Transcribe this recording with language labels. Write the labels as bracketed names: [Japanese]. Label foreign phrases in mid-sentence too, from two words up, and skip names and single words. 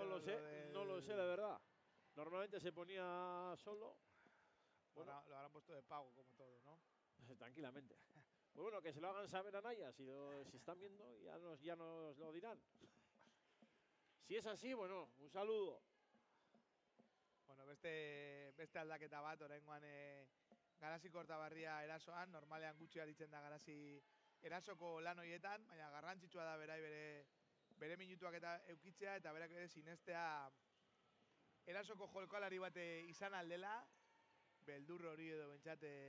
[Spanish] No lo sé, la verdad. Normalmente se ponía solo. Bueno, lo habrán puesto de pago, como todo, ¿no? Tranquilamente. Pues bueno, que se lo hagan saber a Naya, si están viendo, ya nos lo dirán. Si es así, bueno, un saludo. [Basque] Bueno, beste aldaketa bat, oraingoan Garasi Kortabarria erasoan, normalean gutxi aritzen da Garasi erasoko lan horietan, baina garrantzitsua da berai bere minutuak eta eukitzea eta berak ere sinestea erasoko jolkalari bat izan aldela, beldur hori edo bentsat